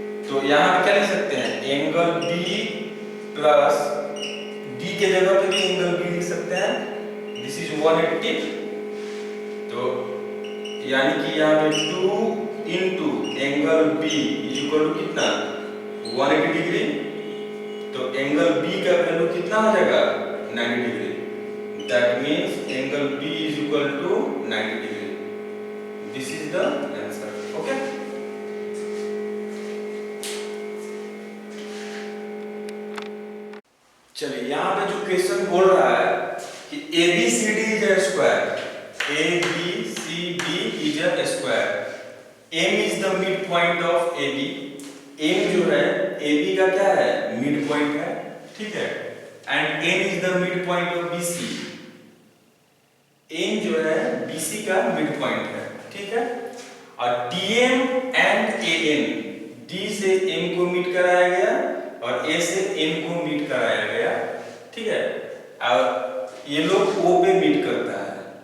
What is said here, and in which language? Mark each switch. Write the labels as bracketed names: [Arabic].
[Hindi] तो यहाँ पे क्या लिख सकते हैं? एंगल B प्लस D के जगह पे भी एंगल B लिख सकते हैं, [English] this is [Hindi] 180। तो यानी कि यहाँ पे 2 into angle B is equal to कितना? 180 डिग्री। तो एंगल B का वैल्यू कितना हो जाएगा? 90 degree. [English] That means angle B is equal to 90 degree. This is the answer. Okay? [Hindi] चलिए यहाँ पे जो क्वेश्चन बोल रहा है कि [English] ABCD is a square. ABCD is a square. M is the midpoint of AB. [Hindi] M जो है AB का क्या है? midpoint है। ठीक है, [English] and N is the midpoint of BC. [Hindi] N जो है BC का मिड पॉइंट है। ठीक है, और DM एंड AN, D से M को मीट कराया गया और A से N को मीट कराया गया। ठीक है, और ये लोग O पे मीट करता है।